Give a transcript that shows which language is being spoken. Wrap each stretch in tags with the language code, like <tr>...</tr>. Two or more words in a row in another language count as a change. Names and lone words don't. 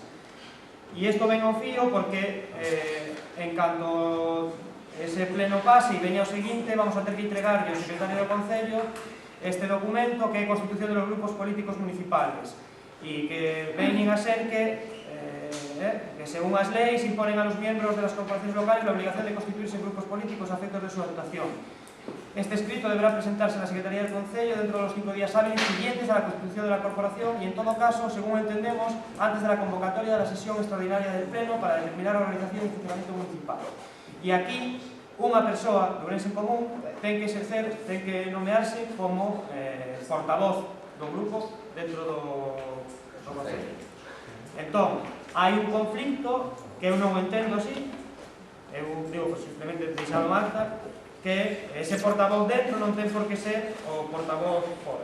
<gl>E isto ven ao fío porque en canto ese pleno pase e veña o seguinte, vamos a ter que entregarlle ao secretario do Concello este documento que é a Constitución dos Grupos Políticos Municipales e que veñen a ser que según as leis</gl> <es>imponen a los miembros de las corporaciones locales la obligación de constituirse en grupos políticos a efectos de su actuación. Este escrito deberá presentarse en la Secretaría del Concello dentro de los 5 días hábiles siguientes a la constitución de la corporación y en todo caso, según entendemos, antes de la convocatoria de la sesión extraordinaria del Pleno para determinar la organización y funcionamiento municipal.</es> <gl>E aquí, unha persoa de Ourense en común ten que exercer, ten que nomearse como portavoz do grupo dentro do Concello. Entón, hai un conflicto que eu non entendo así, eu digo, simplemente deixado acta, que ese portavoz dentro non ten por que ser o portavoz fora.</gl>